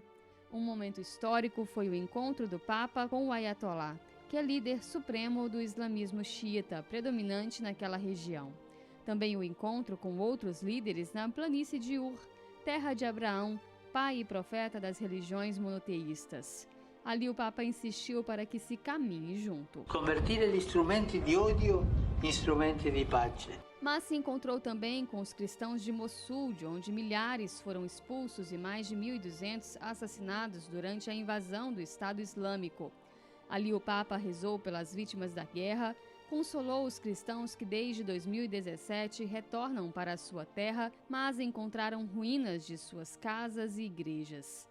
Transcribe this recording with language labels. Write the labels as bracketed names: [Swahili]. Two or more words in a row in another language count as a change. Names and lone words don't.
[Portuguese] Um momento histórico foi o encontro do Papa com o Ayatollah, que é líder supremo do islamismo xiita, predominante naquela região. Também o encontro com outros líderes na planície de Ur, terra de Abraão, pai e profeta das religiões monoteístas. Ali o Papa insistiu para que se caminhe junto. [Italian] Convertire gli strumenti di odio in strumenti di pace. [Portuguese] Mas se encontrou também com os cristãos de Mossul, de onde milhares foram expulsos e mais de 1.200 assassinados durante a invasão do Estado Islâmico. Ali o Papa rezou pelas vítimas da guerra, consolou os cristãos que desde 2017 retornam para a sua terra, mas encontraram ruínas de suas casas e igrejas.